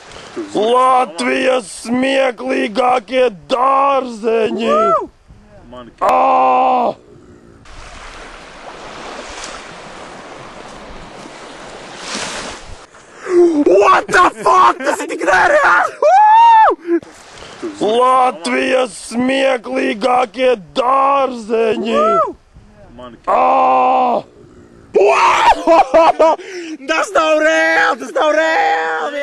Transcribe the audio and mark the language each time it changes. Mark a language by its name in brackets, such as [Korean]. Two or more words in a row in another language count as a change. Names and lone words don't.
[Latvian] Latvijas smieklīgākie dārzeņi! [English] What the fuck? [Latvian] Tas ir tik nereāli! Latvijas smieklīgākie dārzeņi! Tas nav reāli! Tas nav reāli!